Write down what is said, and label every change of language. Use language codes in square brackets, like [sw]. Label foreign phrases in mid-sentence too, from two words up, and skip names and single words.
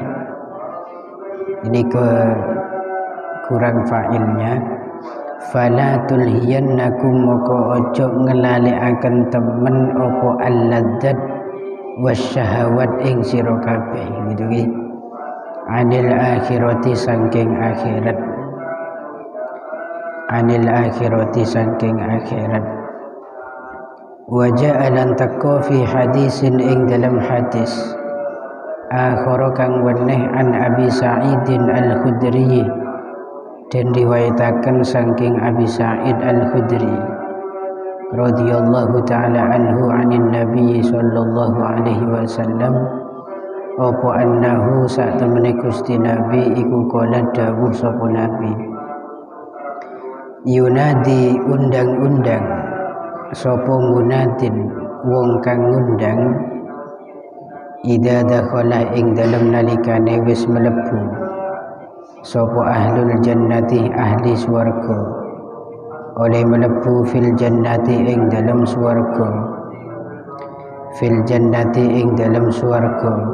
[id] Ini kurang fa'ilnya [ar] فلا تلهينكم [jv] moko ojo ngelalekaken temen opo [ar] اللذات والشهوات [jv] ing sira kabeh gitu ki [ar] عن الآخرة [jv] saking akhirat [ar] عن الآخرة [jv] saking akhirat [ar] وجعلا تقوى في حديث [jv] ing dalam [ar] حديث آخر [jv] kang weneh an Abi Sa'idin Al-Khudri dan riwayataken saking Abi Sa'id Al-Khudri [ar] رضي الله تعالى عنه عن النبي صلى الله عليه وسلم [jv] apa annahu sak temene Gusti Nabi iku kala dawuh sapa Nabi yunadi undang-undang sapa munadin wong kang ngundang [ar] إذا دخل [jv] ing dalem nalikane wis mlebu sapa [ar] أهل الجنة [jv] ahli swarga oleh melebu [ar] في الجنة [jv] ing dalam swarga, [ar] في الجنة [jv] ing dalam swarga.